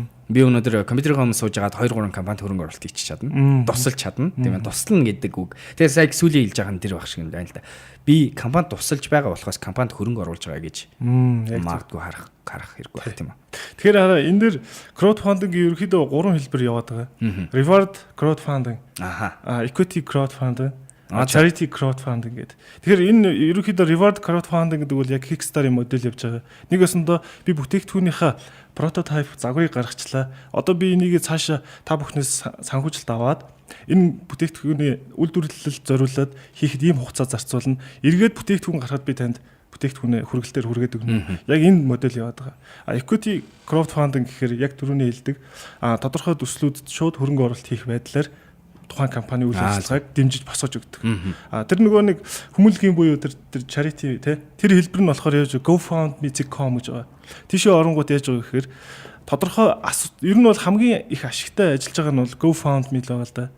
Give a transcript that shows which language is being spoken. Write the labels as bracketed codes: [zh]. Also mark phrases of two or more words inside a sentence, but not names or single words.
[mn] Би өнөөдөр компьютерын өмнө сууж агаад 2-3 компанид хөрөнгө оруулалт хийчих чадна. Тусалж чадна. Тийм ээ. Туслана гэдэг үг. Тэгээ сая сүүлийн хэлж байгаа нь тэр баг шиг юм байна л да. Би компанид тусалж байгаа болохоос компанид хөрөнгө оруулж байгаа гэж магадгүй харах хэрэггүй байх тийм үү. Тэгэхээр энэ дэр crowdfunding ерөөхдөө 3 хэлбэр яваад байгаа. [en] Reward crowdfunding. Equity crowdfunding. Charity crowdfunding [mn] гэдэг. Тэгэхээр энэ ерөнхийдөө [en] reward crowdfunding [mn] гэдэг бол яг Kickstarter-ийн модель явж байгаа. Нэг өсөндөө би бүтээгдэхүүнийхээ прототип загварыг гаргачлаа. Одоо би энийг цаашаа та бүхнээс санхүүжилт аваад энэ бүтээгдэхүүний үйлдвэрлэлд зориулаад хийхэд ийм хугацаа зарцуулна. Эргээд бүтээгдэхүүн гаргахад би танд бүтээгдэхүүнээ хүргэлтээр хүргээд өгнө. Яг энэ модель яваад байгаа. [en] Equity crowdfunding [mn] гэхээр яг түрүүний хэлдэг тодорхой төслүүдэд шууд хөрөнгө оруулалт хийх байдлаар тухайн компани үйл ажиллагааг дэмжиж босгож өгдөг. Тэр нөгөө нэг хүмүүлгийн буюу тэр charity тэр хэлбэр нь болохоор яаж GoFundMe.com гэж байгаа. Тийшээ оронгууд яаж байгаа гэхээр тодорхой ер нь бол хамгийн их ашигтай ажиллаж байгаа нь бол GoFundMe л байгаа л да.